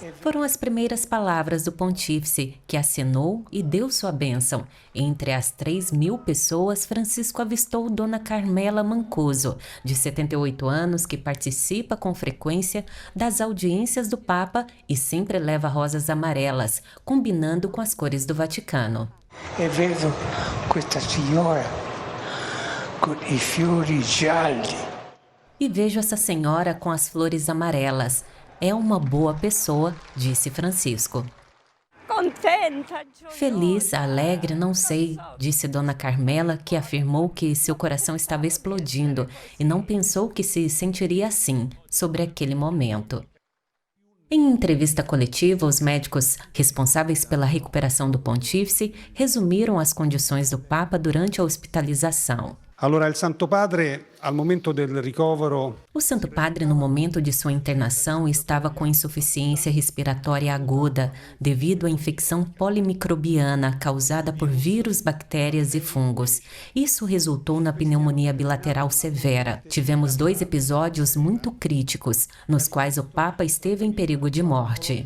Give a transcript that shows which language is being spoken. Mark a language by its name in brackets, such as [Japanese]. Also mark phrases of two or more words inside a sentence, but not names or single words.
[Portuguese] Foram as primeiras palavras do pontífice, que acenou e deu sua bênção. Entre as 3.000 pessoas, Francisco avistou Dona Carmela Mancuso, de 78 anos, que participa com frequência das audiências do Papa e sempre leva rosas amarelas, combinando com as cores do Vaticano. [Italian] E vedo questa signora com i fiori gialli. [Portuguese] E vejo essa senhora com as flores amarelas. É uma boa pessoa, disse Francisco. Feliz, alegre, não sei, disse Dona Carmela, que afirmou que seu coração estava explodindo e não pensou que se sentiria assim sobre aquele momento. Em entrevista coletiva, os médicos responsáveis pela recuperação do pontífice resumiram as condições do Papa durante a hospitalização. [Italian] Allora, il Santo Padre, al momento del ricovero... [Portuguese] O Santo Padre, no momento de sua internação, estava com insuficiência respiratória aguda devido à infecção polimicrobiana causada por vírus, bactérias e fungos. Isso resultou na pneumonia bilateral severa. Tivemos 2 episódios muito críticos, nos quais o Papa esteve em perigo de morte.